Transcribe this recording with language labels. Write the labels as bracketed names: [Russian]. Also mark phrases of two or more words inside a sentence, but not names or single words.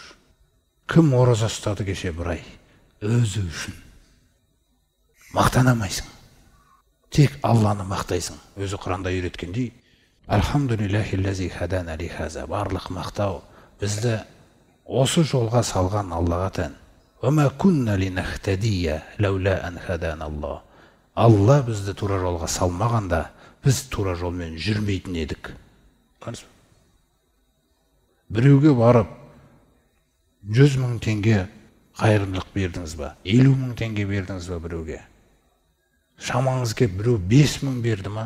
[Kazakh] Кім ораза ұстады кеше бір ай, өзі үшін. Мақтанамайсың. Тек Алланы мақтайсың. Өзі Құранда үйреткендей, [Arabic] الحمد لله الذي هدانا لهذا. [Kazakh] Барлық мақтау бізді осы жолға салған Аллаға тән. [Arabic] وما كنا لنهتدي لولا أن هدانا الله. [Kazakh] Алла бізді тура жолға салмағанда, біз тура жолмен жүрмейтін едік. Біреуге барып 100 мың теңге қайырымдылық бердіңіз ба? 50 мың теңге бердіңіз ба біреуге? Шамаңыз кеп біреу 5 мың берді ма?